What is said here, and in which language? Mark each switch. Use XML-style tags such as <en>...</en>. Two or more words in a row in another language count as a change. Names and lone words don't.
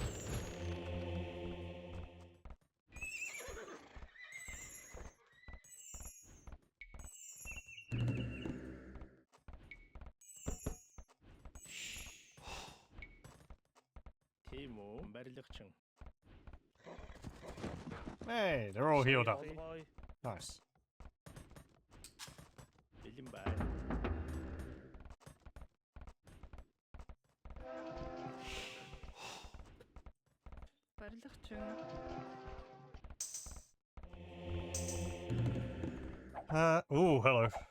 <mn>Тийм үү? Барилгачин.</mn> <en>Hey, they're all healed up.</en> <mn>Болгой.</mn> <en>Nice.</en> <mn>Бэлэн байна. Барилгачин.</mn> <en>Oh, hello.</en>